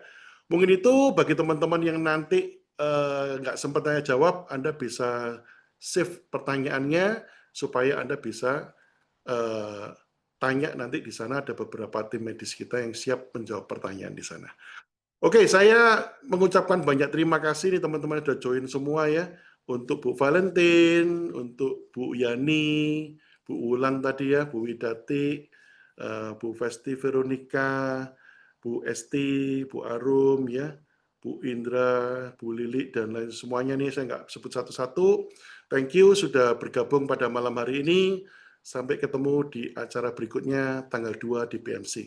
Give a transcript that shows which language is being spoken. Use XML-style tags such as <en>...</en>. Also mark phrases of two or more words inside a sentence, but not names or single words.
<id>Mungkin itu bagi teman-teman yang nanti nggak sempat tanya jawab, Anda bisa save pertanyaannya supaya Anda bisa tanya nanti di sana, ada beberapa tim medis kita yang siap menjawab pertanyaan di sana. Oke, saya mengucapkan banyak terima kasih nih teman-teman sudah join semua ya. Untuk Bu Valentin, untuk Bu Yani, Bu Ulan tadi ya, Bu Widati, Bu Vesti Veronica, Bu Esti, Bu Arum ya, Bu Indra, Bu Lili dan lain semuanya nih saya nggak sebut satu-satu.</id> <en>Thank you</en> <id>sudah bergabung pada malam hari ini. Sampai ketemu di acara berikutnya tanggal 2 di PMC.</id>